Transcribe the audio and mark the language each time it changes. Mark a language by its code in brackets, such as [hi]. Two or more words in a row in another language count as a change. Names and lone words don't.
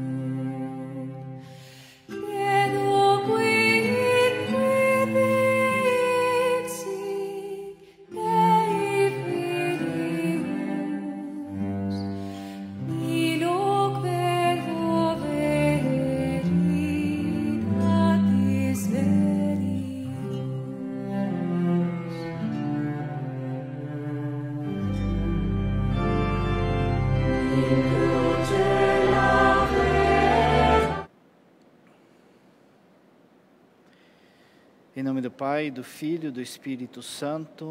[la] Credo quidque dixit Dei Filius, Nihil verbo veritatis verius. [pt] Em nome do Pai, do Filho e do Espírito Santo.